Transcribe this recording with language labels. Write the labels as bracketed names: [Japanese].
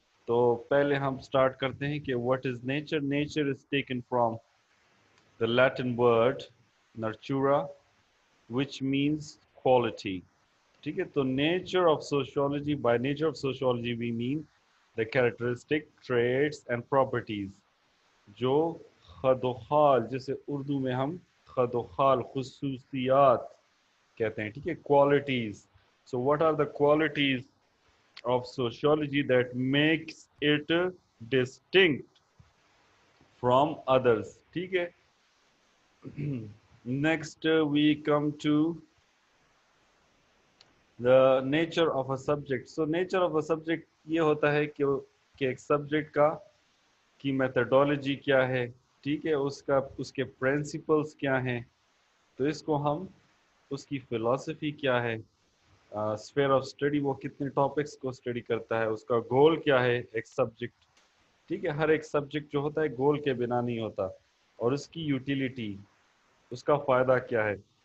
[Hindi] तो पहले हम स्टार्ट करते हैं कि [English] What is nature. Nature is taken from the Latin word नर्चुरा which means quality, [Hindi] ठीक है। [English] तो nature of sociology, by nature of sociology we mean the characteristic traits and properties [Hindi] जो खदोखाल, जैसे उर्दू में हम खदोखाल खुसूसियात कहते हैं, ठीक है, [English] Qualities. So what are the qualities of sociology that makes it distinct from others, [Hindi] ठीक है। [English] Next we come to the nature of a subject. So nature of a subject [Hindi] ये होता है कि एक सब्जेक्ट का की मेथडोलॉजी क्या है, ठीक है, उसके प्रिंसिपल्स क्या हैं। तो इसको हम, उसकी फिलॉसफी क्या है, स्फीयर ऑफ स्टडी, वो कितने टॉपिक्स को स्टडी करता है, उसका गोल क्या है एक सब्जेक्ट, ठीक है। हर एक सब्जेक्ट जो होता है गोल के बिना नहीं होता, और उसकी यूटिलिटी, उसका फ़ायदा क्या है।